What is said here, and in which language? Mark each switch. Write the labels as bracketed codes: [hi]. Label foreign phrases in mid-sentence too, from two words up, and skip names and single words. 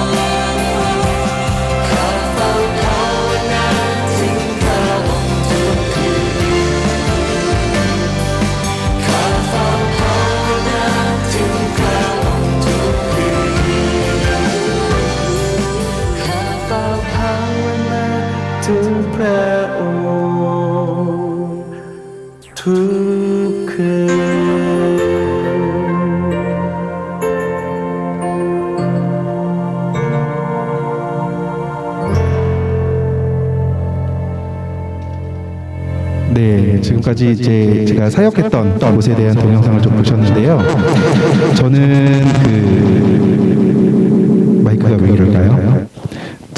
[th] ค์ข้าเฝ้าภาวนาถึงพระองค์ทุกคืนข้าเฝ้าภาวนาถึงพระองค์ทุกคืนข้าเฝ้าภาวนาถึงพระองค์ทุกคืน [ko] 네, 지금까지 이제 제가 사역했던 곳에 대한 동영상을 좀 보셨는데요. 저는 마이크가 왜 이럴까요?